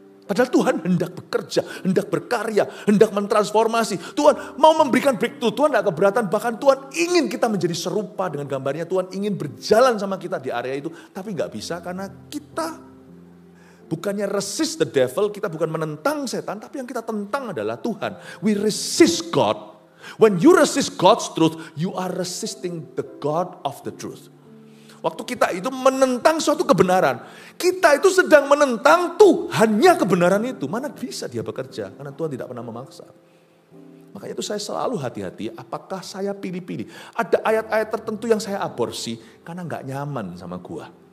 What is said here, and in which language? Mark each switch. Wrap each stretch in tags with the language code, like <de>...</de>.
<id>Padahal Tuhan hendak bekerja, hendak berkarya, hendak mentransformasi. Tuhan mau memberikan breakthrough, Tuhan tidak keberatan. Bahkan Tuhan ingin kita menjadi serupa dengan gambarnya. Tuhan ingin berjalan sama kita di area itu. Tapi nggak bisa karena kita bukannya</id> <en>resist the devil,</en> <id>kita bukan menentang setan. Tapi yang kita tentang adalah Tuhan.</id> <en>We resist God. When you resist God's truth, you are resisting the God of the truth.</en> <id>Waktu kita itu menentang suatu kebenaran, kita itu sedang menentang Tuhannya kebenaran itu. Mana bisa dia bekerja, karena Tuhan tidak pernah memaksa. Makanya itu saya selalu hati-hati, apakah saya pilih-pilih. Ada ayat-ayat tertentu yang saya aborsi, karena gak nyaman sama gua.</id>